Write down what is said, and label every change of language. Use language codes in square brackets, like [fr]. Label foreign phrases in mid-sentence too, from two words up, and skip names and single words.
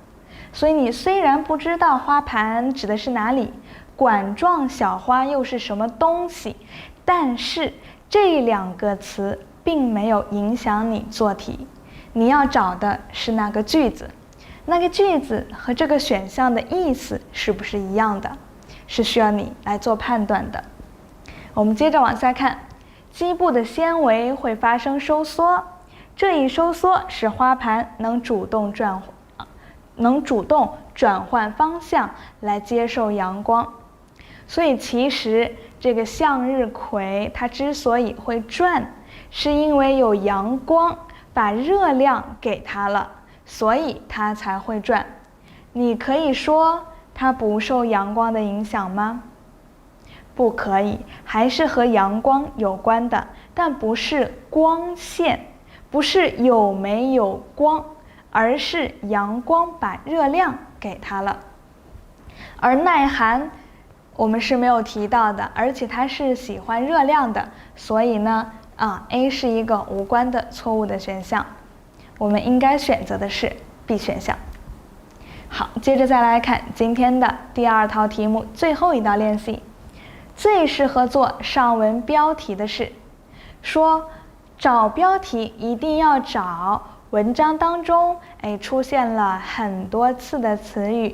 [zh] 所以你雖然不知道花盤指的是哪裡，管狀小花又是什麼東西，但是這兩個詞並沒有影響你做題。你要找的是那個句子，那個句子和這個選項的意思是不是一樣的，是需要你來做判斷的。我們接着往下看，基部的纖維會發生收縮，這一收縮使花盤能主動轉換方向來接受陽光。所以其實這個向日葵它之所以會轉，是因為有陽光把熱量給它了，所以它才會轉。你可以說它不受陽光的影響嗎？不可以，還是和陽光有關的，但不是光線，不是有沒有光，而是陽光把熱量給它了。而耐寒我們是沒有提到的，而且它是喜歡熱量的，所以呢 A 是一個無關的錯誤的選項，我們應該選擇的是 B 選項。好，接着再來看今天的第二套題目，最後一道練習。最適合做上文標題的是，說找標題一定要找文章當中出現了很多次的詞語。